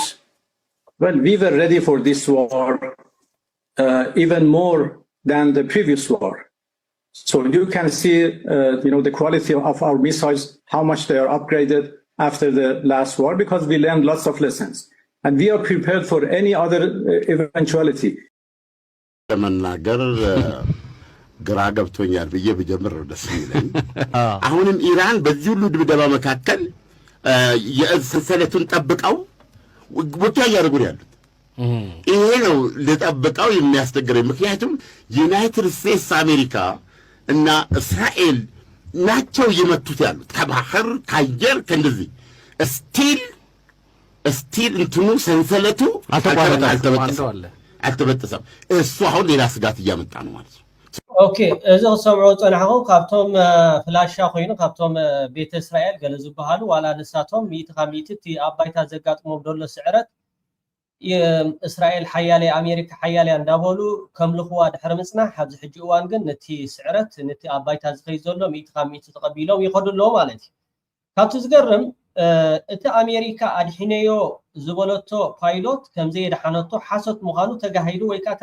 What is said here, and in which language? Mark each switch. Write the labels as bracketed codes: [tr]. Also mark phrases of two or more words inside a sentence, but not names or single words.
[en] Well, we were ready for this war even more than the previous war. So you can see, the quality of our missiles, how much they are upgraded after the last war, because we learned lots of lessons. And we are prepared for any other eventuality. [am] ግራ ገብቶኛል ብዬ ብጀምር ደስ ይለኝ። አሁንም ኢራን በዚህ ሁሉ ድብደባ መካከል የሰንሰለቱን ጠብቀው ውጊያ እያደረጉ ያሉት ይሄ ነው ለጠብቀው የሚያስቸግረኝ። ምክንያቱም ዩናይትድ ስቴትስ አሜሪካ እና እስራኤል ናቸው እየመቱት ያሉት ከባህር ከአየር ከእንደዚህ ስቲል እንትኑ ሰንሰለቱ አልተበጠሰም። እሱ አሁን ሌላ ስጋት እያመጣ ነው ማለት ነው። [ti] ኦኬ እዚ ሰምዑ ፀናሕኩም ካብቶም ፍላሻ ኮይኑ ካብቶም ቤተ እስራኤል ገለ ዝበሃሉ ዋላ ንሳቶም ሚእቲ ካብ ሚእቲ እቲ ኣብ ባይታ ዘጋጥሞም ደሎ ስዕረት እስራኤል ሓያልያ ኣሜሪካ ሓያልያ እንዳበሉ ከምልኽዋ ድሕሪ ምፅናሕ ኣብዚ ሕጂ እዋን ግን ነቲ ስዕረት ነቲ ኣብ ባይታ ዝኸይድ ዘሎ ሚእቲ ካብ ሚእቲ ተቐቢሎም ይኸዱ ኣለዎ ማለት እዩ። ካብቲ ዝገርም እቲ ኣሜሪካ ኣድሒነዮ ዝበለቶ ፓይሎት ከምዘየድሓነቶ ሓሶት ምዃኑ ተጋሂዱ ወይ ከዓ